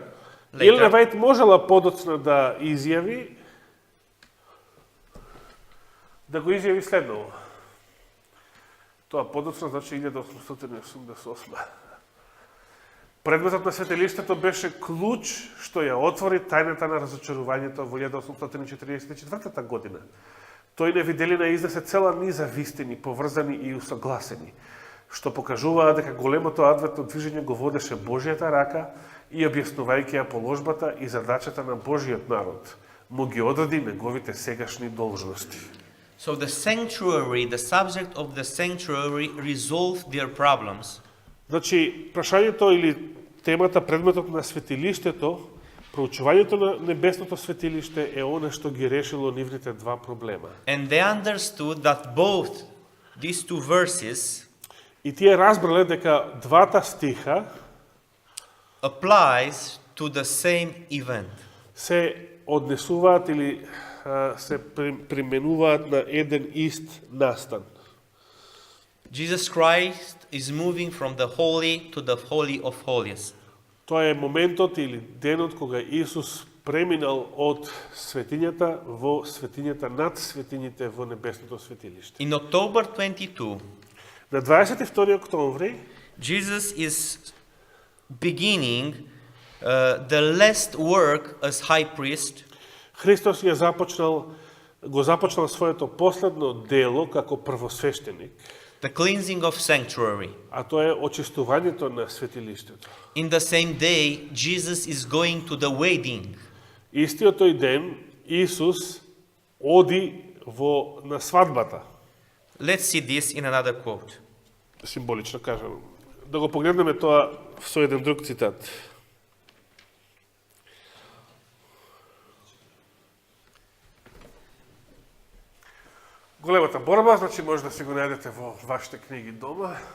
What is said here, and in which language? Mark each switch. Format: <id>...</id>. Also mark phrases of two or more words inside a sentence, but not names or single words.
<mk>Елена Вајт можела подоцна да изјави следново. Тоа подоцна значи 1888. Предметот на светилиштето беше клуч што ја отвори тајната на разочарувањето во 1844 година. Тој на виделина изнесе цела низа вистини, поврзани и усогласени, што покажуваа дека големото адвентно движење го водеше Божјата рака и објаснувајќи ја положбата и задачата на Божиот народ, му ги одреди неговите сегашни должности.</mk> <en>So the sanctuary, the subject of the sanctuary resolved their problems.</en> <mk>Значи, прашањето или темата, предметот на светилиштето, проучувањето на небесното светилиште е оно што ги решило нивните два проблема.</mk> <en>And they understood that both these two verses</en> <mk>И тие разбрале дека двата стиха</mk> <en>applies to the same event.</en> <mk>се однесуваат или се применуваат на еден ист настан.</mk> <en>Jesus Christ is moving from the holy to the holy of holies.</en> <mk>Тоа е моментот или денот кога Исус преминал од светињата во светињата над светињите во небесното светилиште.</mk> <en>In October 22,</en> <mk>На 22 октомври</mk> <en>Jesus is beginning the last work as high priest.</en> <mk>Христос го започнал своето последно дело како првосвештеник,</mk> <en>The cleansing of sanctuary.</en> <mk>а тоа е очистувањето на светилиштето.</mk> <en>In the same day, Jesus is going to the wedding.</en> <mk>Истиот тој ден Исус оди на свадбата.</mk> <en>Let's see this in another quote.</en> <mk>Символично кажам. Да го погледнеме тоа со еден друг цитат. Големата борба, значи може да си го најдете во вашите книги дома.</mk>